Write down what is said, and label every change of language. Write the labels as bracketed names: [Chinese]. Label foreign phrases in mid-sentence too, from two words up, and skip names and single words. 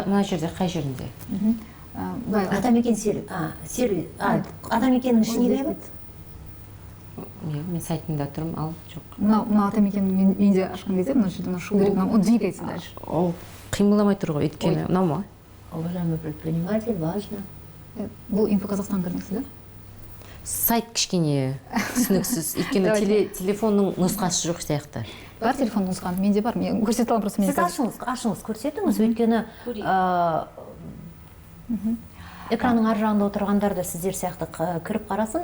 [Kazakh] Мына жерде қай жерінде? Атамекен сервис. Атамекеннің ішіне кіреді? Мен сайтында тұрмын, ал жоқ. Мына Атамекеннің менде ашқан кезде, мына жерде шу керек, оны [Russian] двигается дальше. [Kazakh] Ол қимыламай тұр ғой, өйткені, мынау ма? [Russian] Уважаемый предприниматель, важно. [Kazakh] Бұл Инфо Казахстан кірдіңіз, да? Сайт кішкене түсініксіз, өйткені телефонның нұсқасы жоқ сияқты. Бар телефон нұсқан, менде бар, мен көрсете аламын просто. Сіз ашыңыз, көрсетіңіз, өйткені экранның ар жағында отырғандар да сіздер сияқты кіріп қарасын.